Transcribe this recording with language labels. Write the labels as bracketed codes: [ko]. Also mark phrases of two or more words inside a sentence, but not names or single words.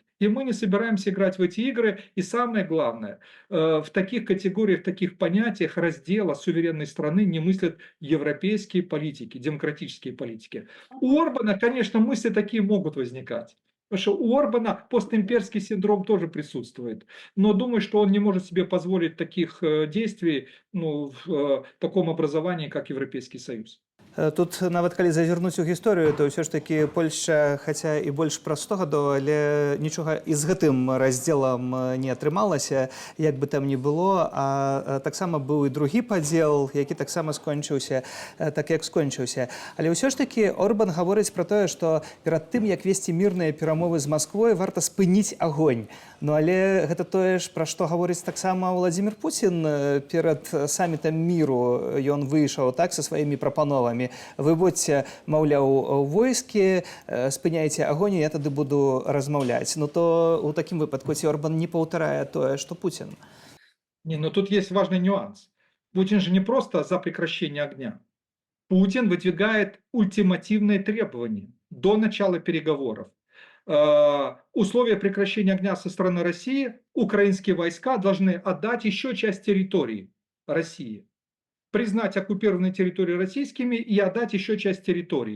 [ru] И мы не собираемся играть в эти игры. И самое главное, в таких категориях, в таких понятиях раздела суверенной страны не мыслят европейские политики, демократические политики. У Орбана, конечно, мысли такие могут возникать. Потому что у Орбана постимперский синдром тоже присутствует. Но думаю, что он не может себе позволить таких действий в таком образовании, как Европейский Союз. [be] Тут нават калі зазірнуць у гісторыю, то ўсё ж такі Польшча, хаця і больш праз 100 гадоў, але нічога і з гэтым раздзелам не атрымалася, як бы там ні было, а таксама быў і другі падзел, які таксама скончыўся так, як скончыўся. Але ўсё ж такі Орбан гаворыць пра тое, што перад тым, як весці мірныя перамовы з Масквой, варта спыніць агонь. Ну але гэта тое ж, пра што гаворыць таксама Владзімир Пуцін перад самітам міру. Ён выйшаў так са сваімі прапановамі. Вы будьце, маўляў, войскі, спыняйце агонь, я тады буду размаўляць. Ну то ў такім выпадку ці Орбан не паўтарае тое, што Путин? [ru] Не, но тут есть важный нюанс. Путин же не просто за прекращение огня. Путин выдвигает ультимативные требования до начала переговоров. Условия прекращения огня со стороны России: украинские войска должны отдать еще часть территории России, признать оккупированные территории российскими и отдать еще часть территории.